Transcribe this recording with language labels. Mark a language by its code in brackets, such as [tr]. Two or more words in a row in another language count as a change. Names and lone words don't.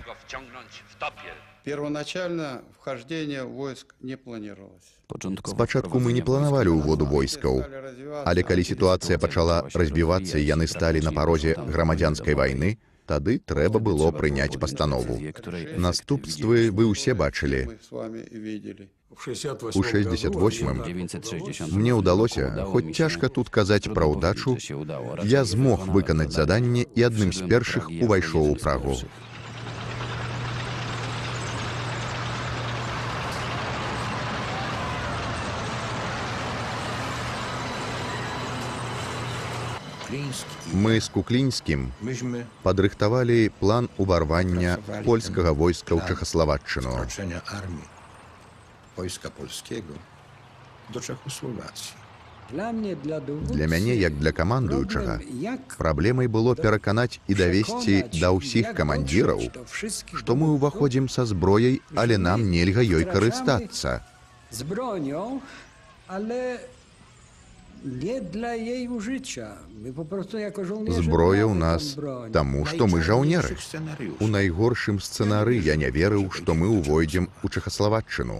[ru] Первоначально вхождение войск не планировалось. [be] Спачатку мы не планавалі ўводу войскаў, але калі сітуацыя пачала разбівацца і яны сталі на парозе грамадзянскай вайны, тады трэба было прыняць пастанову. Наступствы вы ўсе бачылі. [ru] Мы с вами видели. [be] У 68-м 960 мне ўдалося, хоць цяжка тут казаць пра ўдачу, я змог выканаць заданне і адным з першых увайшоў у Прагу. Мы з Куклінскім падрыхтавалі план уварвання польскага войска ў Чэхаславаччыну. [pl] Wojska polskiego do Czechosłowacji. [be] Для мяне, як для камандуючага, праблемай было пераканаць і давесці да ўсіх камандзіраў, што мы ўваходзім са зброяй, але нам нельга ёй карыстацца. [pl] Z bronią, ale nie dla jej użycia. My po prostu jako żołnierze [be] Зброя ў [pl] mamy [be] нас [pl] tą broń. [be] таму, што мы жаўнеры. У найгоршым сцэнары я не верыў, што мы ўвойдзем у Чэхаславаччыну.